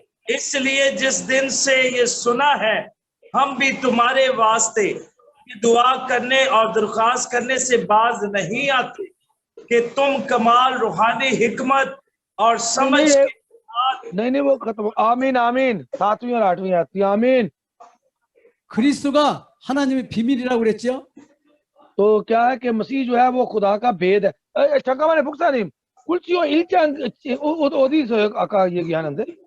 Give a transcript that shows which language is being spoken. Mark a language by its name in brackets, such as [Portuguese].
[Hindi] इसलिए जिस दिन से ये सुना है, हम भी तुम्हारे वास्ते दुआ करने और दरख्वास्त करने से बाज नहीं आते कि तुम कमाल रूहानी हिकमत और समझ के साथ। नहीं वो खत्म। आमीन आमीन। 7वीं और 8वीं आयत। आमीन। [Korean] 그리스도가 하나님의 비밀이라고 그랬죠. [Hindi] तो क्या है कि मसीह जो है वो खुदा का भेद है। [Korean] 잠깐만요, 목사님. 꿀지요 1장 어디서 아까 얘기하는데?